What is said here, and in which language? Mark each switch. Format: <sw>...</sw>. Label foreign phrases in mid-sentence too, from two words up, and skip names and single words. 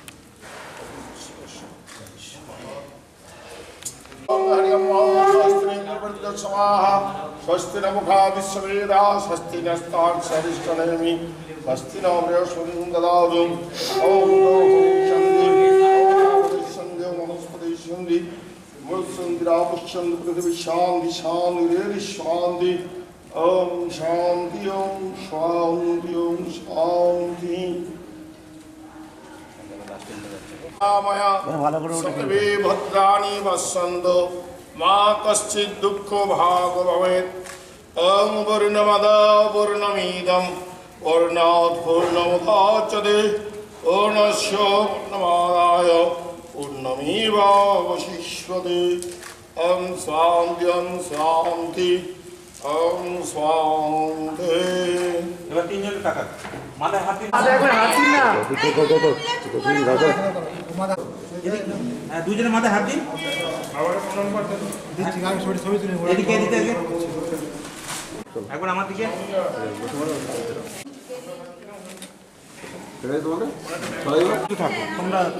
<sa>স্বস্তি ন মুখা বিশ্ববেদা স্বস্তি নস্তাক্ষরিষ্টনেমি স্বস্তি ন বৃহস্পতি দদাতু ওম শান্তি মনস্পতি শান্তি মুৎসন্দিরাপশ্যন্তি পৃথিবী শান্তি শান্তি শান্তি ওম শান্তি ওম শান্তি ওম শান্তি सर्वे भद्राणि पश्यन्तु मा कश्चित् दुःखो भाग् भवेत् ॐ पूर्णमदः पूर्णमिदं पूर्णात् पूर्णमुदच्यते पूर्णस्य पूर्णमादाय पूर्णमेवावशिष्यते ॐ शान्ति ॐ शान्ति ॐ शान्ति</sa> <bn>এবার তিনজনের টাকা মাথায় হাত দিন। কত দুজনের মাথায় হাত দিন। আবার প্রণাম করতে এদিকে এদিকে আগে। একবার আমার দিকে। একটু থাকো তোমরা।</bn>